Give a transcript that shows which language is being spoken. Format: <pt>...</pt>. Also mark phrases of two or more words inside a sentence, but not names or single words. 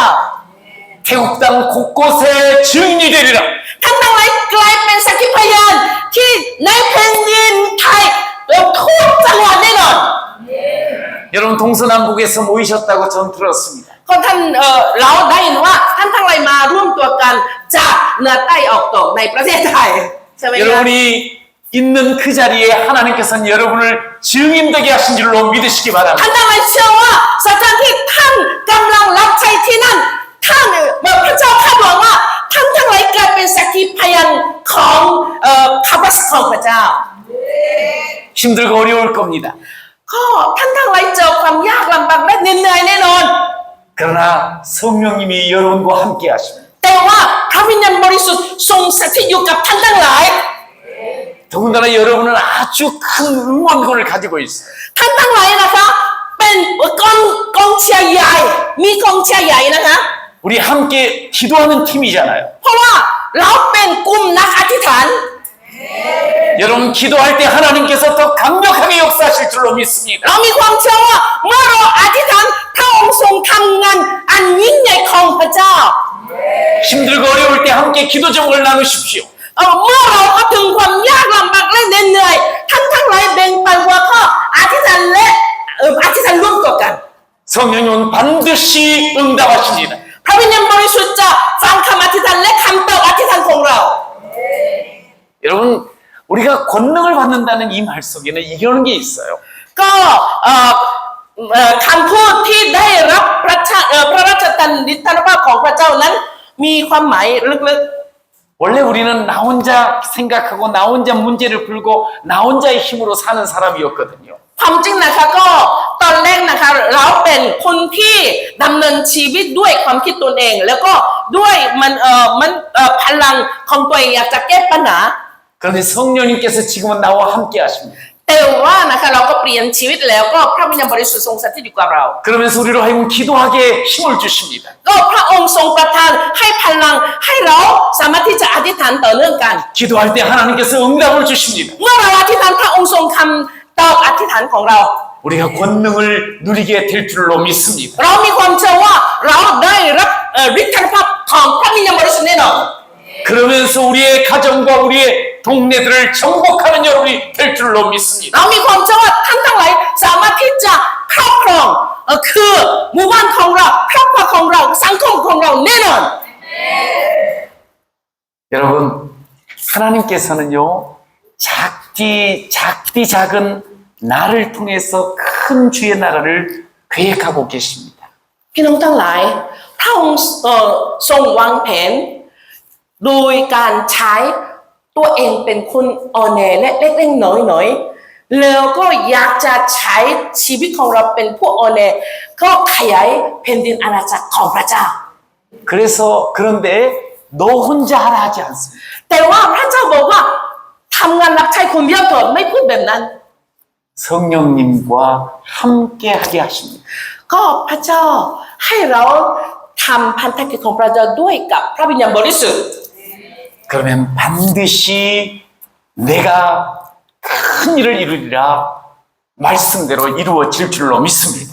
<ko>태국 땅 곳곳에 증인이 되리라.</ko> <th>ท่านทั้งหลายกลายเป็นสักขีพยานที่ในแผ่นดินไทยและทุกจังหวัดแน่นอน</th> <ko>여러분 동서남북에서 모이셨다고 전 들었습니다.</ko> <th>ก็ท่านเราได้ยินว่าท่านทั้งหลายมาร่วมตัวกันจากเหนือใต้ออกตกในประเทศไทยใช่ไหมครับ</th> <ko>여러분이 있는 그 자리에 하나님께서는 여러분을 증인되게 하신 줄로 믿으시기</ko> <th>ท่าน</th> <ko>바랍니다.</ko> <th>ทั้งหลายเชื่อว่าสถานที่ท่านกำลังรับใช้ที่นั่นท่านพระเจ้าคาดหวังว่าท่านทั้งหลายกลายเป็นสักขีพยานของคำสัตย์ของพระเจ้า</th> <ko>힘들고 어려울 겁니다.</ko> <th>ก็ท่านทั้งหลายเจอความยากลำบากและเหนื่อยแน่นอน</th> <ko>그러나 성령님이 여러분과 함께 하십니다.</ko> <th>แต่ว่าพระวิญญาณบริสุทธิ์ทรงสถิตอยู่กับท่านทั้งหลาย</th> <ko>더군다나 여러분은 아주 큰 응원군을 가지고 있어요.</ko> <th>ท่านทั้งหลายนะคะเป็นกองเชียร์ใหญ่มีกองเชียร์ใหญ่นะคะ</th> <ko>우리 함께 기도하는 팀이잖아요.</ko> <th>เพราะว่าเราเป็นกลุ่มนักอธิษฐาน</th> <ko>여러분 기도할 때 하나님께서 더 강력하게 역사하실 줄로 믿습니다.</ko> <th>เรามีความเชื่อว่าเมื่อเราอธิษฐานพระองค์ทรงทำงานอันยิ่งใหญ่ของพระเจ้า</th> <ko>힘들고 어려울 때 함께 기도 제목을 나누십시오.</ko> <th>เมื่อเราเข้าถึงความยากลำบากและเหนื่อยท่านทั้งหลายแบ่งปันหัวข้ออธิษฐานและอธิษฐานร่วมตัวกัน</th> <ko>성령님은 반드시 응답하십니다.</ko> <th>พระวิญญาณบริสุทธิ์จะฟังคำอธิษฐานและคำตอบอธิษฐานของเรา</th> <ko>여러분 우리가 권능을 받는다는 이 말 속에는 이런 게 있어요.</ko> <th>ก็คำพูดที่ได้รับพระราชทานฤทธานุภาพของพระเจ้านั้นมีความหมายลึก</th> <ko>원래 우리는 나 혼자 생각하고 나 혼자 문제를 풀고 나 혼자의 힘으로 사는 사람이었거든요.</ko> <th>ๆความจริงนะคะก็ตอนแรกนะคะเราเป็นคนที่ดำเนินชีวิตด้วยความคิดตนเอง แล้วก็ด้วยพลังของตัวเองอยากจะแก้ปัญหา</th> <ko>그런데 성령님께서 지금은 나와 함께 하십니다.</ko> <th>แต่ว่านะคะเราก็เปลี่ยนชีวิตแล้วก็พระวิญญาณบริสุทธิ์ทรงสถิตอยู่กับเรา</th> <ko>그러면서 우리로 하여금 기도하게 힘을 주십니다.</ko> <th>ก็พระองค์ทรงประทานให้พลังให้เราสามารถที่จะอธิษฐานต่อเนื่องกัน</th> <ko>기도할 때 하나님께서 응답을 주십니다.</ko> <th>เมื่อเราอธิษฐานพระองค์ทรงคำตอบอธิษฐานของเรา</th> <ko>우리가 권능을 누리게 될 줄로 믿습니다.</ko> <th>เรามีความเชื่อว่าเราได้รับฤทธานุภาพของพระวิญญาณบริสุทธิ์แน่นอน</th> <ko>그러면서 우리의 가정과 우리의 동네들을 정복하는 여러분이 될 줄로 믿습니다.</ko> <th>เรามีความเชื่อว่าท่านทั้งหลายสามารถที่จะครอบครองคือหมู่บ้านของเราครอบครัวของเราสังคมของเราแน่นอน</th> <ko>여러분 하나님께서는요 작디 작은 나를 통해서 큰 주의 나라를 계획하고 계십니다.</ko> <th>พี่น้องทั้งหลายพระองค์ทรงวางแผนโดยการใช้ตัวเองเป็นคนอ่อนแอและเล็กๆน้อยๆแล้วก็อยากจะใช้ชีวิตของเราเป็นผู้อ่อนแอก็ขยายแผ่นดินอาณาจักรของพระเจ้า</th> <ko>그런데 너 혼자 하라 하지 않습니다.</ko> <th>แต่ว่าพระเจ้าบอกว่าทำงานรับใช้คนเดียวเถิดไม่พูดแบบนั้น</th> <ko>성령님과 함께 하게 하십니다.</ko> <th>ก็พระเจ้าให้เราทำพันธกิจของพระเจ้าด้วยกับพระวิญญาณบริสุทธิ์</th> <ko>그러면 반드시 내가 큰 일을 이루리라 말씀대로 이루어질 줄로 믿습니다.</ko>